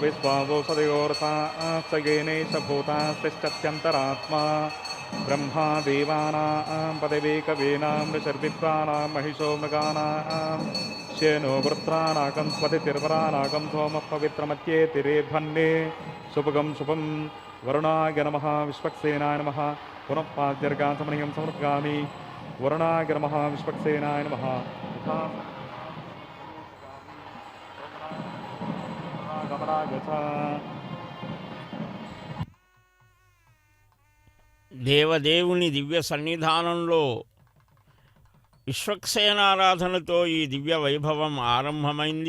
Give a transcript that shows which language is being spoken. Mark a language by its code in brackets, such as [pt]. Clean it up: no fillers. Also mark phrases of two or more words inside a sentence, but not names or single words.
[sa] विश्वावोषधयोरथाश्च येनैष भूतास्तिष्ठत्यन्तरात्मा ब्रह्मा देवानां पदवीकवीनां ऋषिर्विप्राणां महिषो मृगाणां श्येनो वृत्राणाकं स्वधितिर्वराणाकं सोमः पवित्रमत्येतिरेभन्ने शुभगं शुभं वरुणाय नमः विश्वक्सेनाय नमः पुनः पाद्यर्गासमनीयं समर्पयामि वरुणाय नमः विश्वक्सेनाय नमः [te] దేవదేవుని దివ్య సన్నిధానంలో విశ్వక్సేనారాధనతో ఈ దివ్య వైభవం ఆరంభమైంది.